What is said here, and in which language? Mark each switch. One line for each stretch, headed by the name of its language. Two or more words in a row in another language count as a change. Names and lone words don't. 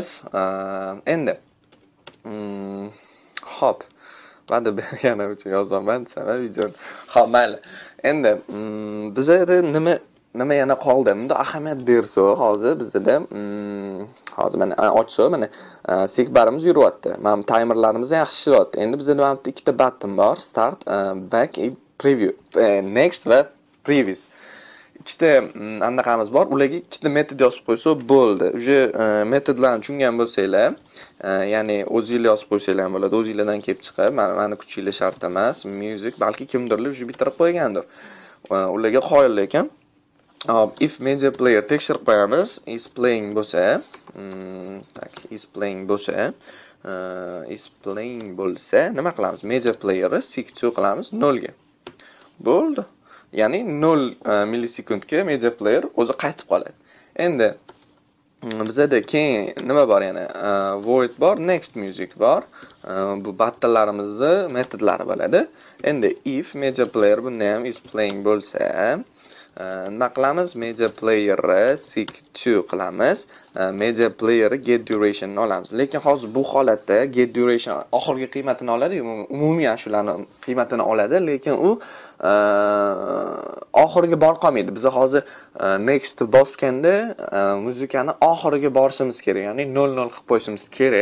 Uzbek: Endi hop, ba'da berganim uchun yozaman sana videoni. Xo'p, mayli. Endi bizda nima yana qoldi? Bunda ahamiyat bersa, hozir bizda hozir mana ochsa, mana sekbarimiz yuryapti. Mana timerlarimiz yaxshi ishlayapti. Endi bizda mana ikkita button bor:
English: start, back, preview, next va previous.
Uzbek: Ikkita anaqamiz bor. Ularga ikkita metod yozib qo'ysa bo'ldi. Uje metodlarni tushungan bo'lsanglar, ya'ni o'zingizlar yozib qo'ysanglar ham bo'ladi. O'zingizlardan kelib chiqib, mani kuchinglar shart emas. Music balki kimdirlar uje bitirib qo'ygandir. Ularga qoyil ekan.
English: If media player
Uzbek: tekshirib qo'yamiz,
English: is playing
Uzbek: bo'lsa, nima qilamiz?
English: Media playerni
Uzbek: seek2 qilamiz 0 ga. Bo'ldi. Ya'ni 0 millisekundga
English: media player
Uzbek: o'zi qaytib qoladi. Endi bizda keyin nima bor yana? Void bor,
English: next music
Uzbek: bor. Bu buttonlarimizni metodlari bo'ladi. Endi
English: if media player
Uzbek: bunda ham
English: is playing
Uzbek: bo'lsa, nima qilamiz?
English: Media playerni
Uzbek: seek2 qilamiz.
English: Media player get duration
Uzbek: olamiz. Lekin hozir bu holatda
English: get duration
Uzbek: oxirgi qiymatini oladi, umumiy shularni qiymatini oladi, lekin u oxiriga bor qolmaydi. Biz hozir next bosganda muzikani oxiriga borishimiz kerak, ya'ni 00 qilib qo'yishimiz kerak.